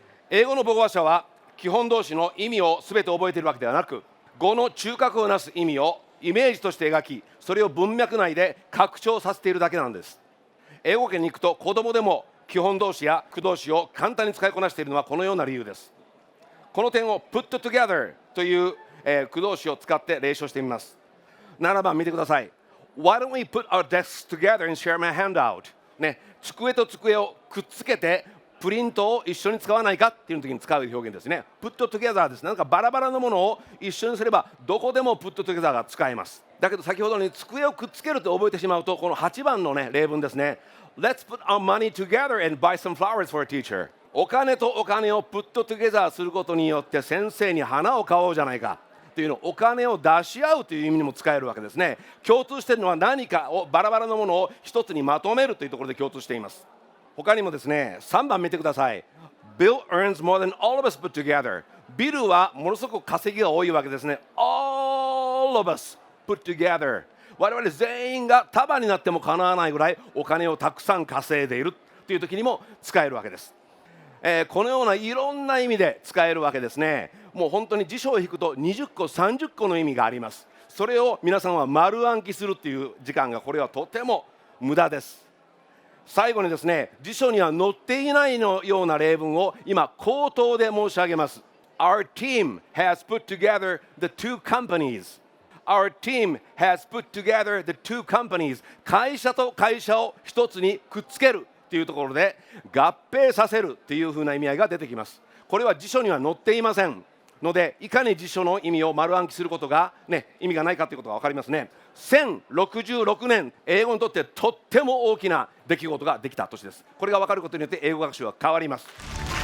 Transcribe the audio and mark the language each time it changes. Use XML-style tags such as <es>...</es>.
<ja>英語の母語話者は基本動詞の意味を全て覚えているわけではなく、語の中核をなす意味をイメージとして描き、それを文脈内で拡張させているだけなんです。英語圏に行くと子供でも基本動詞や駆動詞を簡単に使いこなしているのはこのような理由です。この点を put together という、駆動詞を使って例唱してみます。 7番見てください。</ja> <en>Why don't we put our desks together and share my handout?</en> <ja>ね、机と机をくっつけてプリントを一緒に使わないかっていう時に使う表現ですね。 put together ですね。なんかバラバラのものを一緒にすればどこでも put together が使えます。だけど先ほどの机をくっつけると覚えてしまうと、この8番の、ね、例文ですね。</ja> <en>Let's put our money together and buy some flowers for a teacher.</en> <ja>お金とお金をプットトゥゲザーすることによって先生に花を買おうじゃないかというのを、お金を出し合うという意味にも使えるわけですね。共通しているのは何かをバラバラのものを一つにまとめるというところで共通しています。他にもですね、3番見てください。</ja> <en>Bill earns more than all of us put together.</en> <ja>ビルはものすごく稼ぎが多いわけですね。</ja> <en>All of us put together。</en> <ja>我々全員が束になってもかなわないぐらいお金をたくさん稼いでいるという時にも使えるわけです。このようないろんな意味で使えるわけですね。もう本当に辞書を引くと20個30個の意味があります。それを皆さんは丸暗記するっていう時間がこれはとても無駄です。最後にですね、辞書には載っていないのような例文を今口頭で申し上げます。</ja> <en>Our team has put together the two companies.Our team has put together the two companies.</en> <ja>会社と会社を一つにくっつけるというところで合併させるというふうな意味合いが出てきます。これは辞書には載っていませんので、いかに辞書の意味を丸暗記することが、意味がないかということが分かりますね。 1066年、英語にとってとっても大きな出来事ができた年です。これが分かることによって英語学習は変わります。</ja>